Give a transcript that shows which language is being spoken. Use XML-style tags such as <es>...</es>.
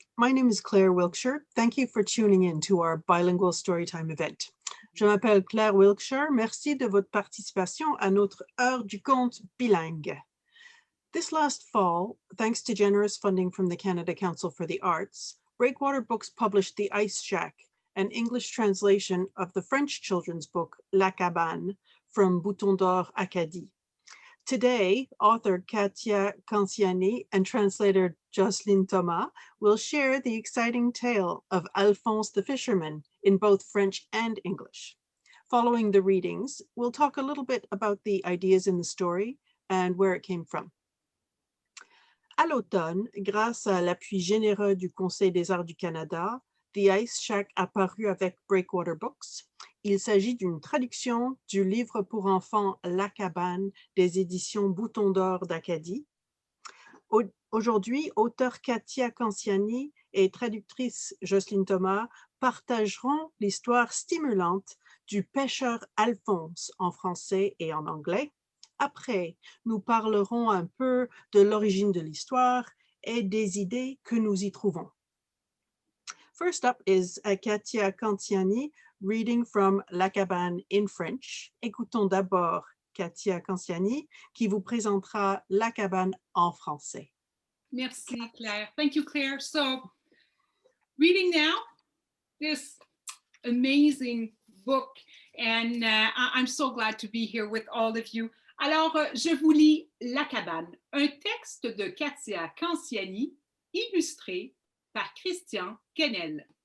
<en>My name is Claire Wilkshire. Thank you for tuning in to our bilingual storytime event.</en> <fr>Je m'appelle Claire Wilkshire. Merci de votre participation à notre heure du conte bilingue.</fr> <en>This last fall, thanks to generous funding from the Canada Council for the Arts, Breakwater Books published The Ice Shack, an English translation of the French children's book La Cabane from Bouton, Acadie. Today, author Katia Canciani and translator Jocelyne Thomas will share the exciting tale of Alphonse the Fisherman in both French and English. Following the readings, we'll talk a little bit about the ideas in the story and where it came from.</en> <fr>À l'automne, grâce à l'appui généreux du Conseil des arts du Canada, The Ice Shack apparu avec Breakwater Books. Il s'agit d'une traduction du livre pour enfants La Cabane des éditions Bouton d'Acadie. Aujourd'hui, auteur Katia Canciani et traductrice Jocelyne Thomas partageront l'histoire stimulante du pêcheur Alphonse en français et en anglais. Après, nous parlerons un peu de l'origine de l'histoire et des idées que nous y trouvons.</fr> <en>First up is Katia Canciani reading from La Cabane in French.</en> <fr>Écoutons d'abord Katia Canciani qui vous présentera La Cabane en français. Merci, Claire.</fr> <en>Thank you, Claire. So, reading now this amazing book, and I'm so glad to be here with all of you.</en> <fr>Alors, je vous lis La Cabane, un texte de Katia Canciani, illustré par Christian Kennel.</fr>